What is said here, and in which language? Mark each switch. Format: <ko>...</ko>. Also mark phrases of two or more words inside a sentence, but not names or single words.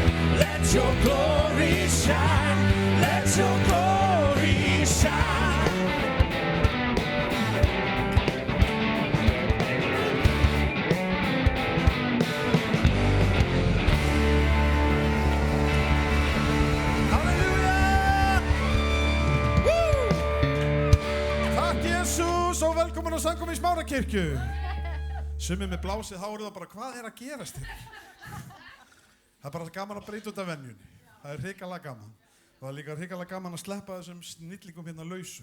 <en>Let your glory shine. Let your glory shine. Halleluja! Woo!</en> <is>Takk Jesús og velkomin á samkomu í Smárakirkju. Sumir með blásið hárið og bara hvað er að gerast þér? Það er bara gaman að breyta út af venjunni. Það er hrikalega gaman. Og það er líka hrikalega gaman að sleppa þessum snillingum hérna lausum.</is>